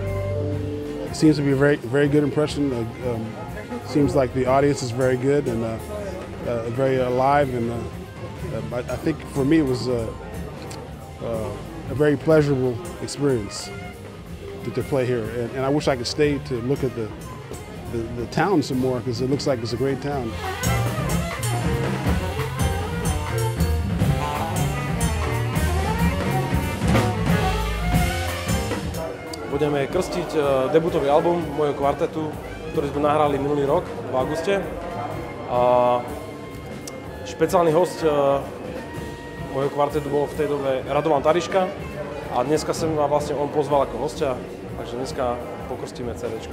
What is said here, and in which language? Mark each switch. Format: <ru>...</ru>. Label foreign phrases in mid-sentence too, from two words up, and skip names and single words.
<en>It seems to be a very good impression. Seems like the audience is very good and very alive, and I think for me it was a very pleasurable experience to play here, and I wish I could stay to look at the town some more, because it looks like it's a great town.</en> <sk>Budeme krstiť debutový album môjho kvartetu, ktorý sme nahrali minulý rok v auguste. Špeciálny host môjho kvartetu bol v tej dobe Radovan Tariška, a dneska sem ma vlastne on pozval ako hostia, takže dneska pokrstíme CDčko.</sk>